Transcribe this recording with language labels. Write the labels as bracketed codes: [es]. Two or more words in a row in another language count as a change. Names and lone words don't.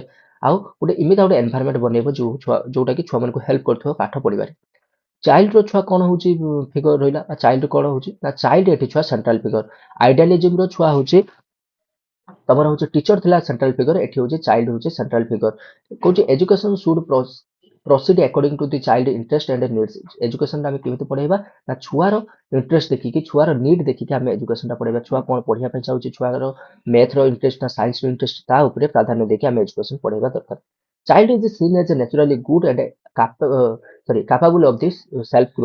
[or] ଆଉ ଗୋଟେ ଏମିତି ଗୋଟେ ଏନଭାରମେଣ୍ଟ ବନେଇବ ଯୋଉଟା କି ଛୁଆମାନଙ୍କୁ ହେଲ୍ପ କରୁଥିବ ପାଠ ପଢିବାରେ। ଚାଇଲ୍ଡର ଛୁଆ କ'ଣ ହେଉଛି ଫିଗର ରହିଲା, ଚାଇଲ୍ଡ କ'ଣ ହେଉଛି ନା ଚାଇଲ୍ଡ ଏଠି ଛୁଆ [en] central figure. [or] ଆଇଡିଆଲିଜିମର ଛୁଆ ହେଉଛି ତମର ହେଉଛି ଟିଚର ଥିଲା [en] central figure, [or] ଏଠି ହେଉଛି ଚାଇଲ୍ଡ ହେଉଛି [en] central figure. କହୁଛି education should proceed according to the child interest and needs। [or] ଏଜୁକେସନଟା ଆମେ କେମିତି ପଢେଇବା ନା ଛୁଆର ଇଣ୍ଟରେଷ୍ଟ ଦେଖିକି, ଛୁଆର ନିଡ୍ ଦେଖିକି ଆମେ ଏଜୁକେସନଟା ପଢେଇବା। ଛୁଆ କ'ଣ ପଢିବା ପାଇଁ ଚାହୁଁଛି, ଛୁଆର ମ୍ୟାଥର ଇଣ୍ଟରେଷ୍ଟ ନା ସାଇନ୍ସର ଇଣ୍ଟରେଷ୍ଟ, ତା ଉପରେ ପ୍ରାଧାନ୍ୟ ଦେଇକି ଆମେ ଏଜୁକେସନ ପଢେଇବା ଦରକାର। [en] child is seen as naturally good and capable of this self growth.